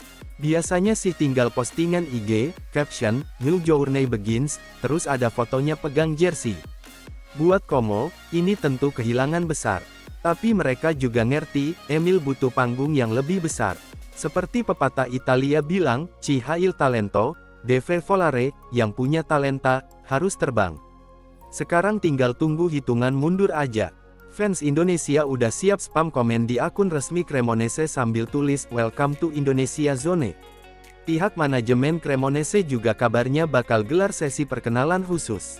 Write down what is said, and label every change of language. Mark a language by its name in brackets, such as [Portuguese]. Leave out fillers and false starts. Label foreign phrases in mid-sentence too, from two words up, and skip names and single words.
[Indonesian] Biasanya sih tinggal postingan IG, caption, [English] "New Journey Begins", [Indonesian] terus ada fotonya pegang jersey. Buat Como, ini tentu kehilangan besar. Tapi mereka juga ngerti, Emil butuh panggung yang lebih besar. Seperti pepatah Italia bilang, [Italian] "Chi ha il talento, deve volare", [Indonesian] yang punya talenta, harus terbang. Sekarang tinggal tunggu hitungan mundur aja. Fans Indonesia udah siap spam komen di akun resmi Cremonese sambil tulis [English] "Welcome to Indonesia Zone". [Indonesian] Pihak manajemen Cremonese juga kabarnya bakal gelar sesi perkenalan khusus.